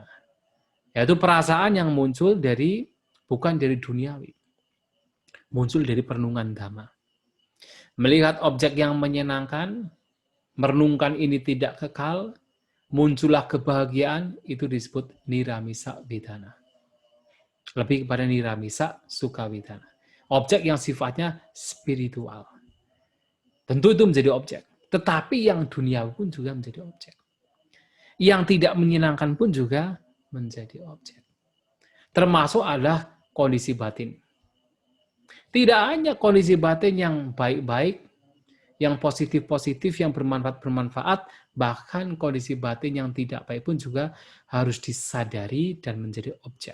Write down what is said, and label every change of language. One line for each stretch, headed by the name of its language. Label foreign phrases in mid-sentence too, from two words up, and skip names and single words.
Indonesian: Yaitu perasaan yang muncul bukan dari duniawi. Muncul dari perenungan dhamma. Melihat objek yang menyenangkan, merenungkan ini tidak kekal, muncullah kebahagiaan, itu disebut niramisa vedana. Lebih kepada niramisa sukha vedana. Objek yang sifatnya spiritual. Tentu itu menjadi objek. Tetapi yang duniawi pun juga menjadi objek. Yang tidak menyenangkan pun juga menjadi objek. Termasuk adalah kondisi batin. Tidak hanya kondisi batin yang baik-baik, yang positif-positif, yang bermanfaat-bermanfaat, bahkan kondisi batin yang tidak baik pun juga harus disadari dan menjadi objek.